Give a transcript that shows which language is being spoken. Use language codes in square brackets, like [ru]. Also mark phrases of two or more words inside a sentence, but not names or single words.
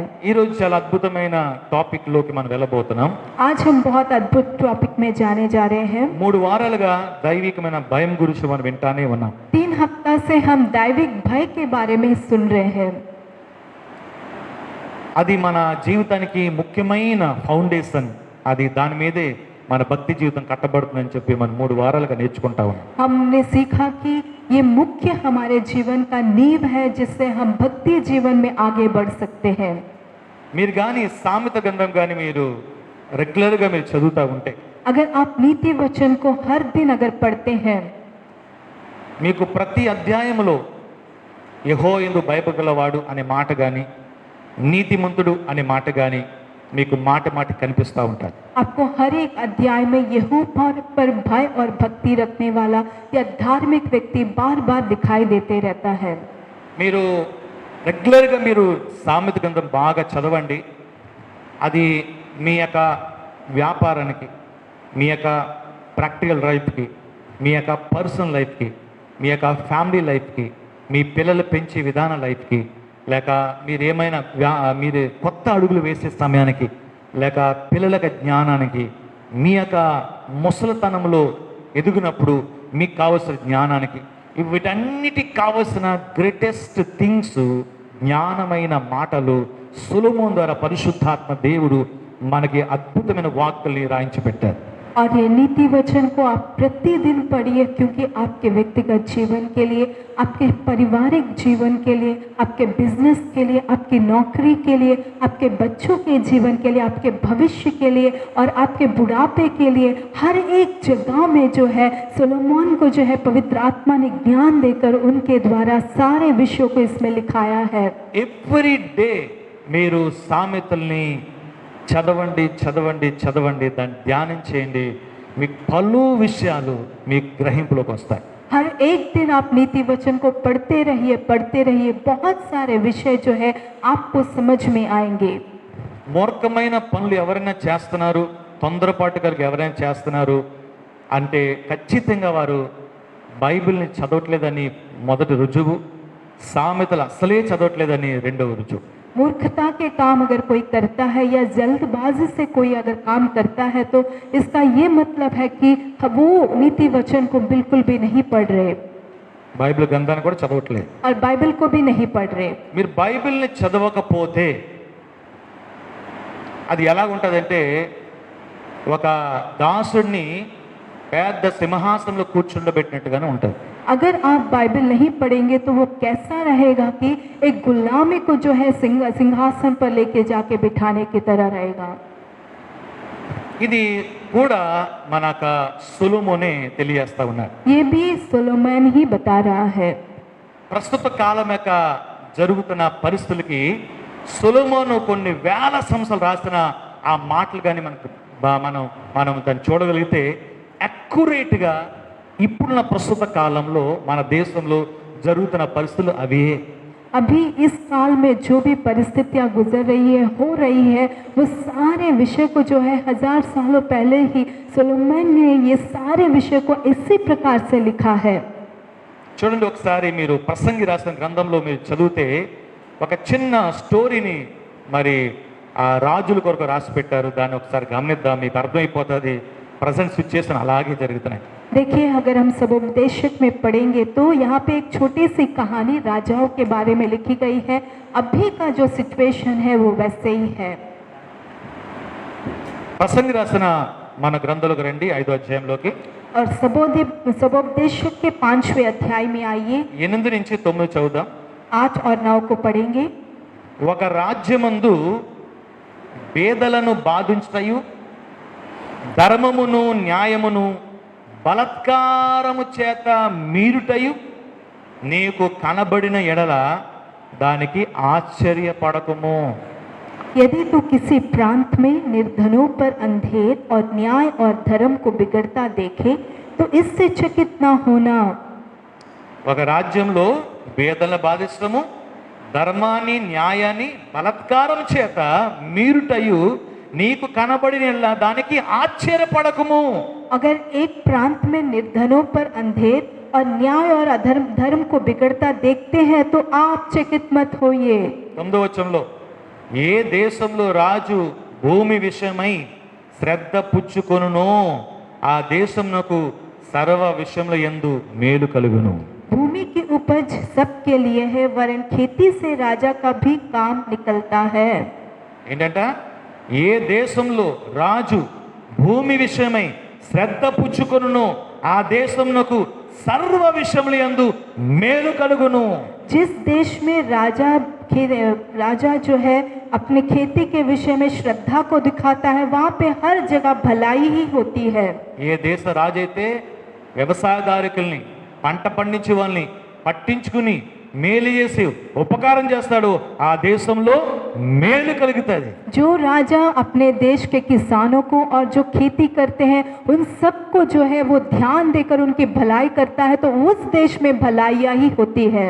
[te] ఈ రోజు చాలా అద్భుతమైన టాపిక్ లోకి మనం వెళ్ళబోతున్నాం. [hi] आज हम बहुत अद्भुत टॉपिक में जाने जा रहे हैं। [te] 3 వారాలుగా దైవికమైన భయం గురించి మనం వింటానే ఉన్నాం. [hi] 3 हफ्ता से हम दैविक भय के बारे में सुन रहे हैं। [te] అది మన జీవితానికి ముఖ్యమైన ఫౌండేషన్. అది దాని మీదే మన భక్తి జీవితం కట్టబడుతుందని చెప్పి మనం 3 వారాలుగా నేర్చుకుంటా ఉన్నాం. [hi] हमने सीखा कि ये मुख्य हमारे जीवन का नींव है जिससे हम भक्ति जीवन में आगे बढ़ सकते हैं। [te] మీరు కానీ సామెత గ్రంథం కానీ మీరు రెగ్యులర్గా మీరు చదువుతూ ఉంటే [hi] अगर आप नीति वचन को हर दिन अगर पढ़ते हैं [te] మీకు ప్రతి అధ్యాయంలో యెహోవాయందు భయపడగలవాడు అనే మాట కానీ, నీతిమంతుడు అనే మాట కానీ మీకు మాట కనిపిస్తూ ఉంటాయి. [hi] आपको हर एक अध्याय में यहोवा पर भय और भक्ति रखने वाला या धार्मिक व्यक्ति बार बार दिखाई देते रहता है। [te] మీరు రెగ్యులర్గా మీరు సామెత గ్రంథం బాగా చదవండి. అది మీ యొక్క వ్యాపారానికి, మీ యొక్క [en] practical life-ki, [te] మీ యొక్క [en] personal life-ki, [te] మీ యొక్క [en] family life-ki, [te] మీ పిల్లలు పెంచే విధాన లైఫ్కి, లేక మీరు ఏమైనా మీరు కొత్త అడుగులు వేసే సమయానికి, లేక పిల్లల జ్ఞానానికి, మీ యొక్క ముసలితనంలో ఎదిగినప్పుడు మీకు కావలసిన జ్ఞానానికి, వీటన్నిటికి కావలసిన [en] greatest things [te] జ్ఞానమైన మాటలు సొలొమోను ద్వారా పరిశుద్ధాత్మ దేవుడు మనకి అద్భుతమైన వాక్కుల్ని రాయించి పెట్టారు. [hi] और ये नीति वचन को आप प्रतिदिन पढ़िए क्योंकि आपके व्यक्तिगत जीवन के लिए, आपके पारिवारिक जीवन के लिए, आपके बिजनेस के लिए, आपकी नौकरी के लिए, आपके बच्चों के जीवन के लिए, आपके भविष्य के लिए और आपके बुढ़ापे के लिए हर एक जगह में जो है सोलोमोन को जो है पवित्र आत्मा ने ज्ञान देकर उनके द्वारा सारे विषयों को इसमें लिखाया है। [en] every day [te] మీరు సామెతల్ని చదవండి, దాన్ని ధ్యానం చేయండి. మీకు పలు విషయాలు మీ గ్రహింపులోకి వస్తాయి. [hi] हर एक दिन आप नीति वचन को पढ़ते रहिए, बहुत सारे विषय जो है आपको समझ में आएंगे। [te] మూర్ఖమైన పనులు ఎవరైనా చేస్తున్నారు, తొందరపాటు కలిగి ఎవరైనా చేస్తున్నారు, అంటే ఖచ్చితంగా వారు బైబిల్ని చదవట్లేదని మొదటి రుజువు, సామెతలు అసలే చదవట్లేదని రెండవ రుజువు. [hi] मूर्खता के काम अगर कोई करता है या जल्दबाजी से कोई अगर काम करता है तो इसका ये मतलब है कि वो नीति वचन को बिल्कुल भी नहीं पढ़ रहे [te] బైబిల్ గ్రంథాన్ని కూడా చదవట్లేదు. [hi] और बाइबल को भी नहीं पढ़ रहे। [te] మీరు బైబిల్ని చదవకపోతే అది ఎలాగుంటుందంటే ఒక దాసుడిని పెద్ద సింహాసనంలో కూర్చుండబెట్టినట్టుగానే ఉంటుంది. [hi] अगर आप बाइबल नहीं पढ़ेंगे तो वो कैसा रहेगा कि एक गुलामी को जो है सिंहासन पर लेके जाके बिठाने की तरह रहेगा। [te] ఇది కూడా మనక సొలొమోనే తెలియజేస్తా ఉన్నాడు. [hi] ये भी सोलोमन ही बता रहा है। [te] ప్రస్తుత కాలం యొక్క జరుగుతున్న పరిస్థితులకి సొలొమోను కొన్ని వేల సంవత్సరాలు రాసిన ఆ మాటలు కానీ మనకు మనం దాన్ని చూడగలిగితే అక్యురేట్గా ఇప్పుడున్న ప్రస్తుత కాలంలో మన దేశంలో జరుగుతున్న పరిస్థితులు అవే. [hi] अभी इस काल में जो भी परिस्थितियां गुजर रही है हो रही है वो सारे विषय को जो है 1000 सालों पहले ही सोलोमन ने ये सारे विषय को इसी प्रकार से लिखा है। [te] చూడండి, ఒకసారి మీరు ప్రసంగి రాసిన గ్రంథంలో మీరు చదివితే ఒక చిన్న స్టోరీని మరి ఆ రాజుల కొరకు రాసి పెట్టారు. దాన్ని ఒకసారి గమనిద్దాం, మీకు అర్థమైపోతుంది [en] present situation [te] అలాగే జరుగుతున్నాయి. [hi] देखिए, अगर हम सबोपदेशक में पढ़ेंगे तो यहाँ पे एक छोटी सी कहानी राजाओं के बारे में लिखी गई है। अभी का जो सिचुएशन है वो वैसे ही है। [te] ప్రసంగి రాసిన మన గ్రంథంలోకి రండి, 5వ అధ్యాయంలోకి. [hi] और सबोपदेशक के 5वें अध्याय में आइए, [te] 8 నుంచి 9 చదువుదాం. [hi] 8 और 9 को पढ़ेंगे। [te] ఒక రాజ్యమందు పేదలను బాధించుటయు ధర్మమును న్యాయమును బలత్కారము చేత మీరుటయు నీకు కనబడిన ఎడల దానికి ఆశ్చర్యపడకుము. [hi] यदि तू किसी प्रांत में निर्धनों पर अंधेर और न्याय और धर्म को बिगड़ता देखे तो इससे चकित न होना। [te] ఒక రాజ్యంలో పేదలను బాధించడము, ధర్మాన్ని న్యాయాన్ని బలత్కారం చేత మీరుటయు నీకు కనబడిన ఎడల దానికి ఆశ్చర్యపడకుము. [hi] अगर एक प्रांत में निर्धनों पर अंधेर और न्याय और अधर्म धर्म को बिगड़ता देखते हैं तो आप चकित मत होइए। [te] 9వ వచనంలో, ఏ దేశంలో రాజు భూమి విషయమై శ్రద్ధ పుచ్చుకొనునో ఆ దేశమునకు సర్వ విషయముల యందు మేలు కలుగును. [hi] भूमि की उपज सबके लिए है वरन खेती से राजा का भी काम निकलता है। [te] ఏంటంట, ఏ దేశంలో రాజు భూమి విషయమై శ్రద్ధ పుచ్చుకొనునో ఆ దేశమునకు సర్వ విషయముల యందు మేలు కలుగును. [hi] जिस देश में राजा जो है अपने खेती के विषय में श्रद्धा को दिखाता है वहाँ पे हर जगह भलाई ही होती है। [te] ఏ దేశ రాజు అయితే వ్యవసాయదారుకుల్ని పంట పండించే వాళ్ళని పట్టించుకుని మేలు చేసి ఉపకారం చేస్తాడు ఆ దేశంలో మేలు కలుగుతుంది. [hi] जो राजा अपने देश के किसानों को और जो खेती करते हैं उन सबको जो है वो ध्यान देकर उनकी भलाई करता है तो उस देश में भलाइयाँ ही होती है।